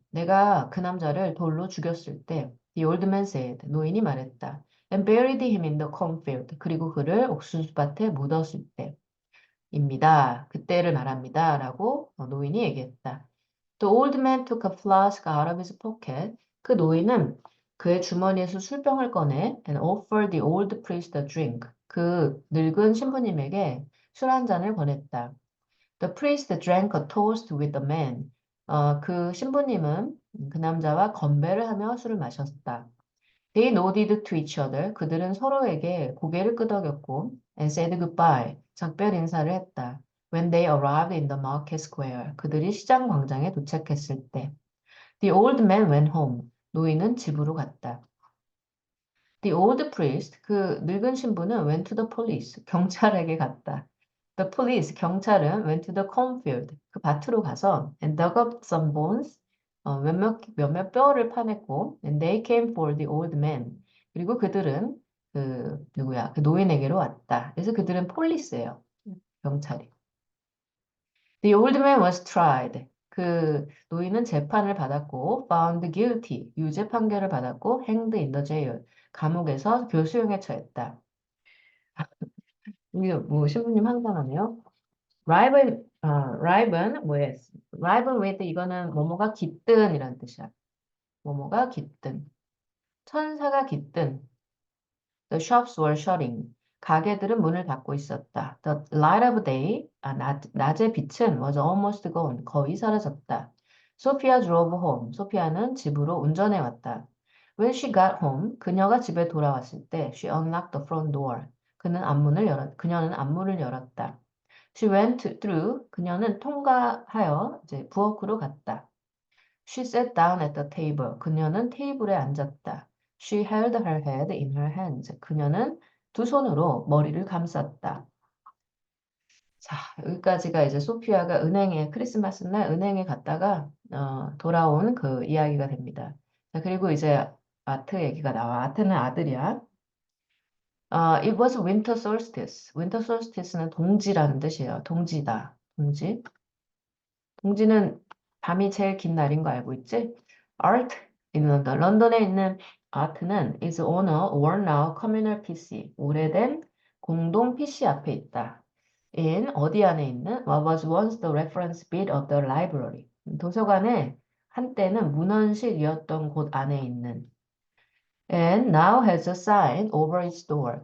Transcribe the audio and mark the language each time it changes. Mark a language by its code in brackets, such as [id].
[ko] 내가 그 남자를 돌로 죽였을 때, [en] the old man said. [ko] 노인이 말했다. [en] And buried him in the cornfield. [ko] 그리고 그를 옥수수밭에 묻었을 때입니다. 그때를 말합니다. 라고 노인이 얘기했다. [en] The old man took a flask out of his pocket. [ko] 그 노인은 그의 주머니에서 술병을 꺼내 [en] and offered the old priest a drink. [ko] 그 늙은 신부님에게 술 한 잔을 권했다. [en] The priest drank a toast with the man. [ko] 그 신부님은 그 남자와 건배를 하며 술을 마셨다. [en] They nodded to each other. [ko] 그들은 서로에게 고개를 끄덕였고 [en] and said goodbye. [ko] 작별 인사를 했다. [en] When they arrived in the market square. [ko] 그들이 시장 광장에 도착했을 때. [en] The old man went home. [ko] 노인은 집으로 갔다. [en] The old priest, [ko] 그 늙은 신부는 [en] went to the police. [ko] 경찰에게 갔다. [en] The police, 경찰은 went to the cornfield. [ko] 그 밭으로 가서 [en] and dug up some bones. [ko] 몇몇 뼈를 파냈고 [en] and they came for the old man. [ko] 그리고 그들은 그 노인에게로 왔다. 그래서 그들은 폴리스예요. 경찰이. [en] The old man was tried. [ko] 그 노인은 재판을 받았고 [en] found guilty. [ko] 유죄 판결을 받았고 [en] hanged in the jail. [ko] 감옥에서 교수형에 처했다. 이게 뭐 신부님 황당하네요. [en] riven with. [ko] riven with 이거는 뭐뭐가 깃든이라는 뜻이야. 뭐뭐가 깃든. 천사가 깃든. [en] The shops were shutting. [ko] 가게들은 문을 닫고 있었다. [en] The light of day, [ko] 낮의 빛은 [en] was almost gone. [ko] 거의 사라졌다. [en] Sophia drove home. [ko] 소피아는 집으로 운전해 왔다. [en] When she got home, [ko] 그녀가 집에 돌아왔을 때, [en] she unlocked the front door. [ko] 그녀는 앞문을 열었다. [en] She went through. [ko] 그녀는 통과하여 이제 부엌으로 갔다. [en] She sat down at the table. [ko] 그녀는 테이블에 앉았다. [en] She held her head in her hands. [ko] 그녀는 두 손으로 머리를 감쌌다. 자, 여기까지가 이제 소피아가 크리스마스 날 은행에 갔다가 돌아온 그 이야기가 됩니다. 자, 그리고 이제 아트 얘기가 나와. 아트는 아들이야. [en] It was winter solstice. [ko] winter solstice는 동지라는 뜻이에요. 동지다. 동지. 동지는 밤이 제일 긴 날인 거 알고 있지? [en] Art in London. [ko] 런던에 있는 아트는 [en] is on a worn-out communal PC. [ko] 오래된 공동 PC 앞에 있다. [en] in [ko] 어디 안에 있는 [en] what was once the reference bit of the library. [ko] 도서관의 한때는 문헌실이었던 곳 안에 있는 [en] and now has a sign over its door.